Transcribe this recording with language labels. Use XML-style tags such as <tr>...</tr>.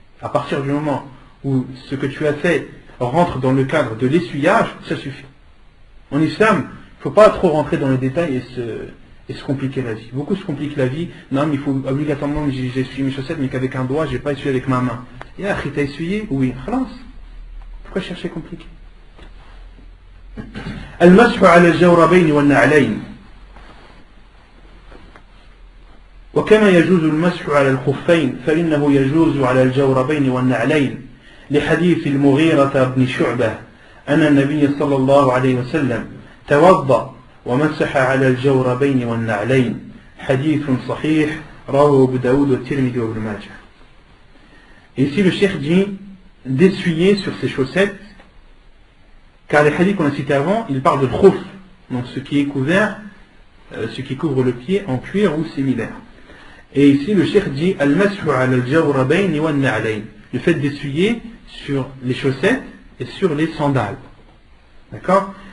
<fr>À partir du moment où ce que tu as fait rentre dans le cadre de l'essuyage, ça suffit. En islam, il ne faut pas trop rentrer dans les détails et se compliquer la vie. Beaucoup se compliquent la vie. Non, mais il faut obligatoirement, j'ai essuyé mes chaussettes, mais qu'avec un doigt, je n'ai pas essuyé avec ma main. Et après, tu as essuyé? Oui, khalas. Pourquoi chercher compliqué?</fr> <ar>المسح على الجوربين والنعلين وكما يجوز المسح على الخفين فإنه يجوز على الجوربين والنعلين لحديث المغيرة بن شعبة أن النبي صلى الله عليه وسلم توضأ ومسح على الجوربين والنعلين حديث صحيح رواه أبو داود والترمذي وابن ماجه.</ar> <fr>Et ici le cheikh dit d'essuyer sur ses chaussettes, car les hadiths qu'on a cités avant, ils parlent de khouf, donc ce qui est couvert, ce qui couvre le pied en cuir ou similaire. Et ici le cheikh dit</fr> <ar>al-mashu ala al-jawrabayn wa an-na'layn,</ar> <fr>le fait d'essuyer sur les chaussettes et sur les sandales. D'accord?</fr>